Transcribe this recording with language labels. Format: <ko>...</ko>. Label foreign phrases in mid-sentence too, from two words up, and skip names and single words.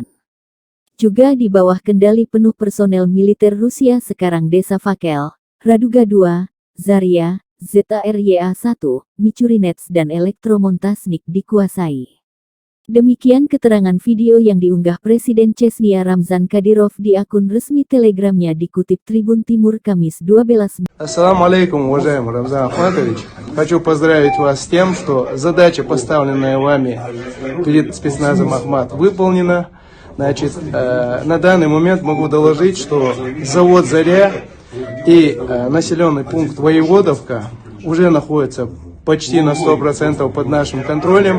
<id>Juga di bawah kendali penuh personel militer Rusia sekarang Desa Fakel, Raduga 2, Zarya, ZARYA-1, Michurinets dan Elektromontasnik dikuasai. Demikian keterangan video yang diunggah Presiden Chechnya Ramzan Kadyrov di akun resmi Telegramnya dikutip Tribun Timur Kamis 12</id> <ar>السلام عليكم,</ar> <ru>уважаемый Рамзан Ахматович. Хочу поздравить вас с тем, что задача, поставленная вами перед спецназом Ахмат, выполнена. Значит, на данный момент могу доложить, что завод «Заря» и населенный пункт Воеводовка уже находятся почти на 100% под нашим контролем.</ru>